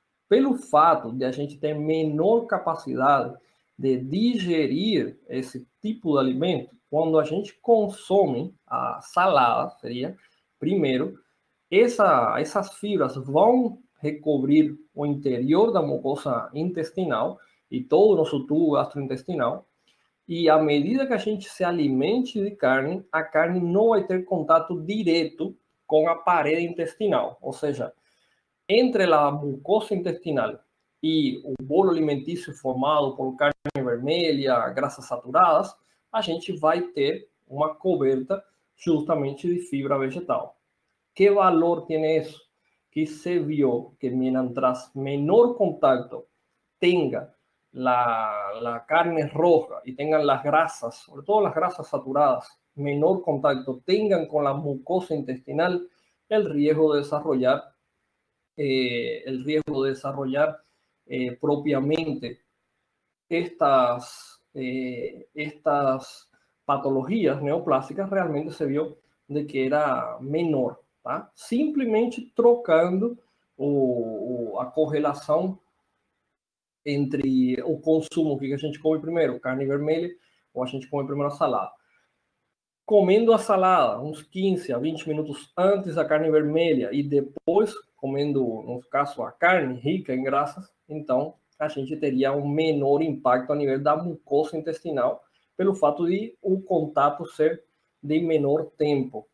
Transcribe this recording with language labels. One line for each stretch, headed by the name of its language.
Portuguese: Pelo fato de a gente ter menor capacidade de digerir esse tipo de alimento, quando a gente consome a salada, seria, primeiro, essas fibras vão recobrir o interior da mucosa intestinal e todo o nosso tubo gastrointestinal, e à medida que a gente se alimente de carne, a carne não vai ter contato direto com a parede intestinal, ou seja, entre a mucosa intestinal e o bolo alimentício formado por carne vermelha, graxas saturadas, a gente vai ter uma coberta justamente de fibra vegetal. Que valor tem isso?
Spanish: Que se vio que mientras menor contacto tenga la carne roja y tengan las grasas, sobre todo las grasas saturadas, menor contacto tengan con la mucosa intestinal, el riesgo de desarrollar propiamente estas patologías neoplásicas realmente se vio de que era menor, tá?
Portuguese: Simplesmente trocando a correlação entre o consumo que a gente come primeiro, carne vermelha, ou a gente come primeiro a salada. Comendo a salada uns 15 a 20 minutos antes da carne vermelha e depois comendo, no caso, a carne rica em graxas, então a gente teria um menor impacto a nível da mucosa intestinal, pelo fato de o contato ser de menor tempo.